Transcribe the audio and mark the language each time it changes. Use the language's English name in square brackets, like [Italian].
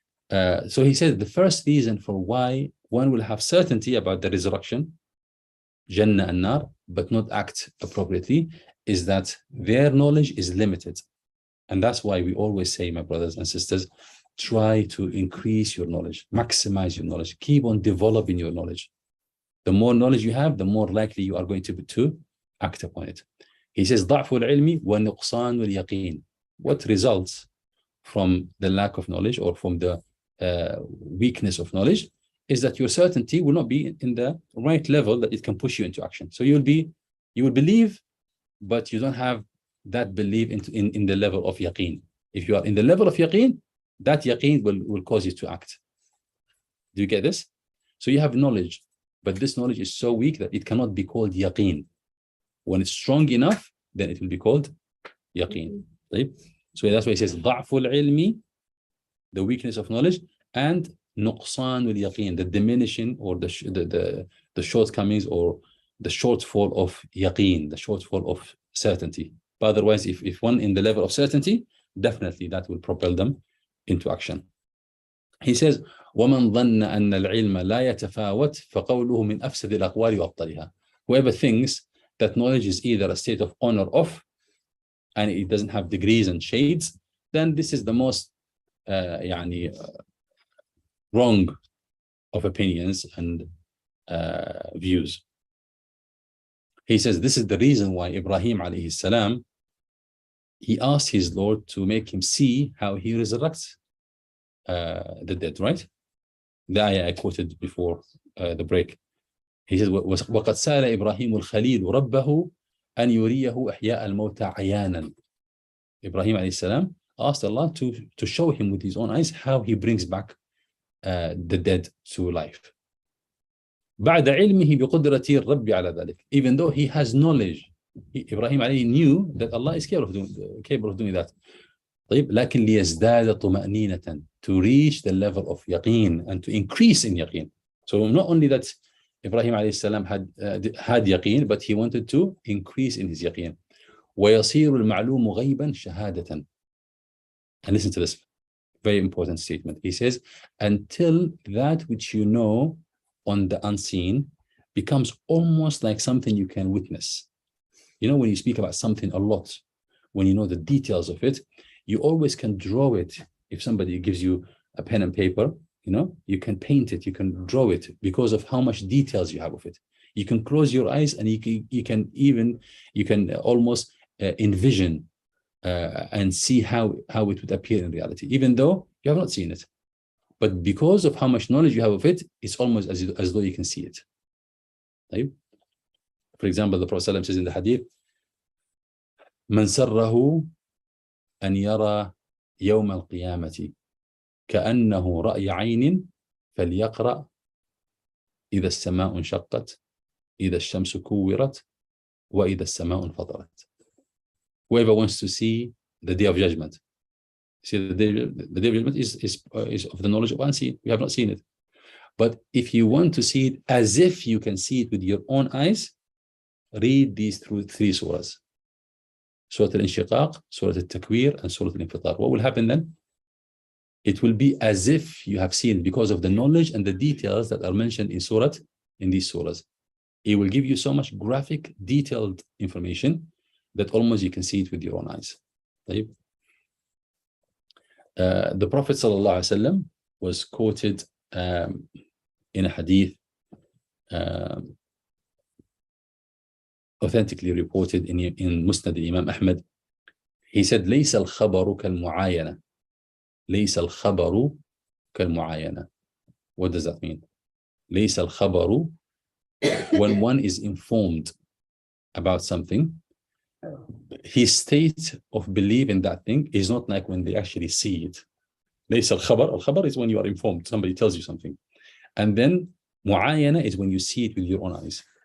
[English] So he said the first reason for why one will have certainty about the resurrection, Jannah and Nar, but not act appropriately, is that their knowledge is limited. And that's why we always say, my brothers and sisters, try to increase your knowledge, maximize your knowledge, keep on developing your knowledge. The more knowledge you have, the more likely you are going to act upon it. He says, [Arabic] ضعف العلم ونقصان اليقين. [English] What results from the lack of knowledge or from the weakness of knowledge is that your certainty will not be in the right level that it can push you into action. So you will believe, but you don't have that belief in the level of yaqeen. If you are in the level of yaqeen, that yaqeen will cause you to act. Do you get this? So you have knowledge, but this knowledge is so weak that it cannot be called yaqeen. When it's strong enough, then it will be called yaqeen. Right? So that's why he says [Arabic] ضعف العلم, [English] the weakness of knowledge, and [Arabic] نقصان اليقين, [English] the diminishing or the shortcomings or the shortfall of yaqeen, the shortfall of certainty. But otherwise, if one in the level of certainty, definitely that will propel them into action. He says, [Arabic] وَمَنْ ظَنَّ أَنَّ الْعِلْمَ لَا يَتَفَاوَتْ فَقَوْلُهُ مِنْ أَفْسَدِ الْأَقْوَالِ وَأَبْطَلِهَا. [English] Whoever thinks that knowledge is either a state of on or off, and it doesn't have degrees and shades, then this is the most wrong of opinions and views. He says this is the reason why Ibrahim alayhi salam, he asked his Lord to make him see how he resurrects the dead, right? The ayah I quoted before the break. He says, [Arabic] وَقَدْ سَأَلَ إِبْرَاهِيمُ الْخَلِيلُ رَبَّهُ أَنْ يُرِيَهُ أَحْيَاءَ الْمَوْتَى عَيَانًا. [English] Ibrahim alayhi salam asked Allah to show him with his own eyes how he brings back the dead to life. [Arabic] بعد علمه بقدرة الرب على ذلك. [English] Even though he has knowledge, Ibrahim alayhi knew that Allah is capable of doing that. [Arabic] طيب لكن ليزداد طمأنينة, [English] to reach the level of yaqeen and to increase in yaqeen. So not only that Ibrahim alayhi salam had yaqeen, but he wanted to increase in his yaqeen. [Arabic] ويصير المعلوم غيبا شهادة. [English] And listen to this very important statement. He says, until that which you know on the unseen becomes almost like something you can witness. You know, when you speak about something a lot, when you know the details of it, you always can draw it. If somebody gives you a pen and paper, you know, you can paint it, you can draw it because of how much details you have of it. You can close your eyes and you can almost envision and see how it would appear in reality, even though you have not seen it. But because of how much knowledge you have of it, it's almost as though you can see it. Right? For example, the Prophet ﷺ says in the hadith, [Arabic] من سره أن يرى يوم القيامة كأنه رأي عين فليقرأ إذا السماء انشقت إذا الشمس كورت وإذا السماء انفطرت. [English] Whoever wants to see the day of judgment. See, the day of judgment is of the knowledge of unseen. We have not seen it. But if you want to see it as if you can see it with your own eyes, read these three surahs. Surah Al-Inshiqaq, Surah Al-Takwir, and Surah Al-Infitar. What will happen then? It will be as if you have seen, because of the knowledge and the details that are mentioned in these surahs. It will give you so much graphic, detailed information that almost you can see it with your own eyes. Right? The Prophet ﷺ was quoted in a hadith authentically reported in Musnad Imam Ahmad. He said, [Arabic] ليس الخبر كالمعاينة. ليس الخبر كالمعاينة. [English] What does that mean? [Arabic] ليس الخبر, [English] when one is informed about something, his state of belief in that thing is not like when they actually see it. [Arabic] ليس الخبر. [English] Al-khabar is when you are informed, somebody tells you something. And then muayana is when you see it with your own eyes.